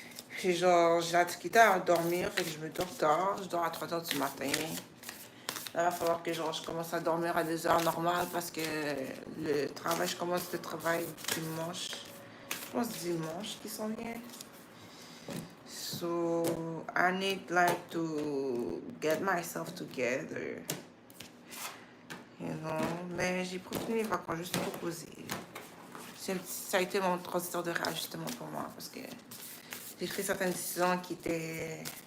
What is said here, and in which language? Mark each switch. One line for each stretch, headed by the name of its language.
French: Puis genre, j'ai la difficulté à dormir, fait que je me dors tard. Je dors à 3 heures du matin. Là, il va falloir que genre, je commence à dormir à des heures normales parce que le travail, je commence le travail dimanche. Je pense dimanche qui s'en vient.
English: So, I need like to get myself together. You know?
French: Mais j'ai profité mes vacances juste pour poser. Ça a été mon transition de réajustement pour moi parce que j'ai pris certaines décisions qui étaient.